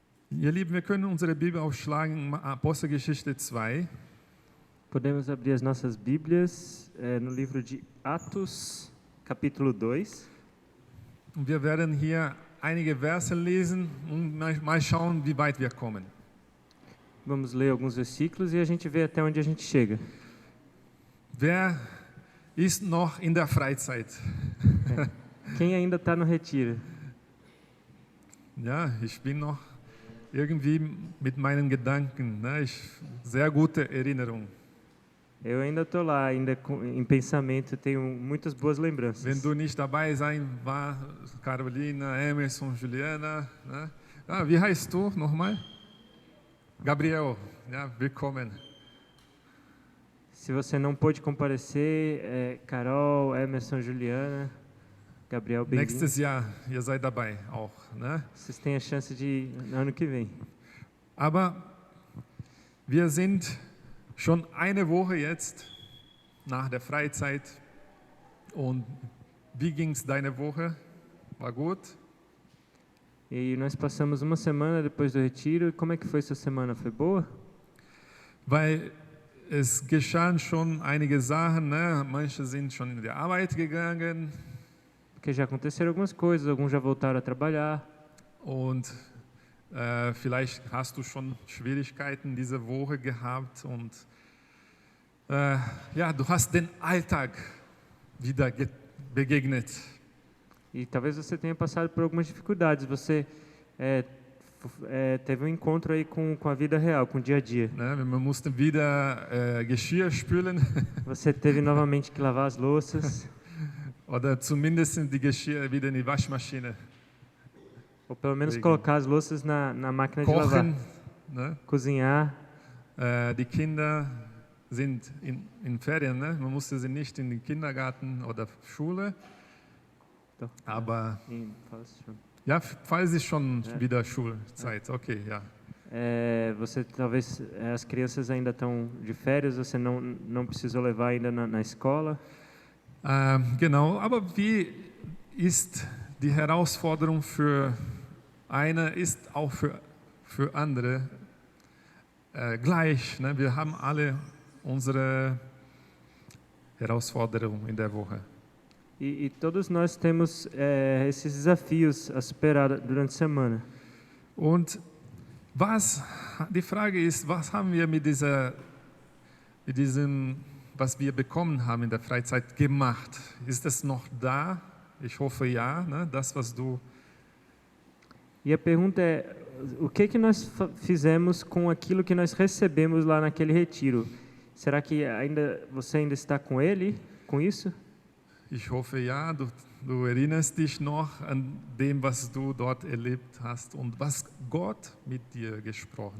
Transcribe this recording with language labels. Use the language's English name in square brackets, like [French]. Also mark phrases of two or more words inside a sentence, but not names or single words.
[German] Ihr Lieben, wir können unsere Bibel aufschlagen, Apostelgeschichte 2. [Portuguese] Podemos abrir as nossas Bíblias no livro de Atos, capítulo 2. [German] Und wir werden hier einige Verse lesen und mal schauen, wie weit wir kommen. [Portuguese] Vamos ler alguns versículos e a gente vê até onde a gente chega. [German] Wer ist noch in der Freizeit? [Portuguese] Quem ainda está no retiro? [German] Ja, ich bin noch irgendwie mit meinen Gedanken, ne? Sehr gute Erinnerung. [Portuguese] Eu ainda estou lá, ainda em pensamento, tenho muitas boas lembranças. [German] Wenn du nicht dabei sein war, Carolina, Emerson, Juliana, ne? Wie heißt du nochmal? Gabriel, ja, willkommen. [Portuguese] Se você não pôde comparecer, Carol, Emerson, Juliana, Gabriel, bem-vindo. [German] Nächstes Jahr, ihr seid dabei auch, ne? [Portuguese] Vocês têm a chance de ir no ano que vem. [German] Aber wir sind schon eine Woche jetzt nach der Freizeit. Und wie ging's deine Woche? War gut? [Portuguese] E nós passamos uma semana depois do retiro. E como é que foi sua semana? Foi boa? [German] Weil es geschahen schon einige Sachen, ne? Manche sind schon in die Arbeit gegangen. [Portuguese] Porque já aconteceram algumas coisas, alguns já voltaram a trabalhar. [German] Und vielleicht hast du schon Schwierigkeiten diese Woche gehabt und ja, du hast den Alltag wieder begegnet. [Portuguese] E talvez você tenha passado por algumas dificuldades. Você teve um encontro aí com a vida real, com o dia a dia. [German] Ne, wir mussten wieder Geschirr spülen. [Portuguese] Você teve novamente que lavar as louças. [German] Oder zumindest die Geschirr wieder in die Waschmaschine. [Portuguese] Ou pelo menos colocar as louças na máquina de lavar. [German] Kochen, ne? [Portuguese] Cozinhar. [German] Die Kinder sind in Ferien, ne? Man musste sie nicht in den Kindergarten oder Schule. Doch. Aber Fast schon. ja, falls ist schon wieder Schulzeit, okay, ja. [Portuguese] Você talvez as crianças ainda estão de férias, você não precisou levar ainda na escola. [German] Genau, aber wie ist die Herausforderung für eine, ist auch für andere gleich. Ne? Wir haben alle unsere Herausforderungen in der Woche. [Portuguese] E todos nós temos esses desafios a superar durante a semana. [German] Und die Frage ist, was haben wir mit diesem, was wir bekommen haben in der Freizeit gemacht? Ist es noch da? Ich hoffe ja, ne? Das, was du... [Portuguese] E a pergunta é, o que nós fizemos com aquilo que nós recebemos lá naquele retiro? Será que você ainda está com ele, com isso? [German] Ich hoffe ja, du erinnerst dich noch an dem, was du dort erlebt hast und was Gott mit dir gesprochen